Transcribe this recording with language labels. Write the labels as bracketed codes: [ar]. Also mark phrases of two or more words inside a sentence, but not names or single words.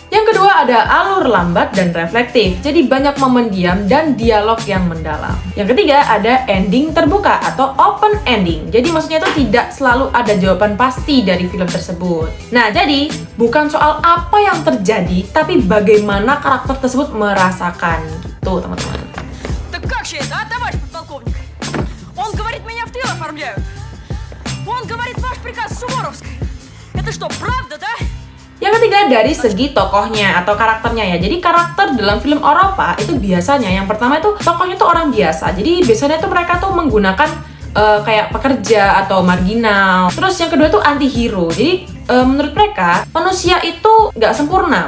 [id] Yang kedua ada alur lambat dan reflektif. Jadi banyak momen diam dan dialog yang mendalam. Yang ketiga ada ending terbuka atau [en] open ending. [id] Jadi maksudnya itu tidak selalu ada jawaban pasti dari film tersebut. Nah jadi bukan soal apa yang terjadi, tapi bagaimana karakter tersebut merasakan gitu teman-teman. [ru] Так как же это, товарищ подполковник? Он говорит, меня в тыл оформляют. Он говорит, ваш приказ Суворовской. Это что, правда, да? [id] Yang ketiga dari segi tokohnya atau karakternya ya. Jadi karakter dalam film Eropa itu biasanya yang pertama itu tokohnya tuh orang biasa. Jadi biasanya tuh mereka tuh menggunakan kayak pekerja atau marginal. Terus yang kedua tuh anti-hero. Jadi menurut mereka manusia itu nggak sempurna.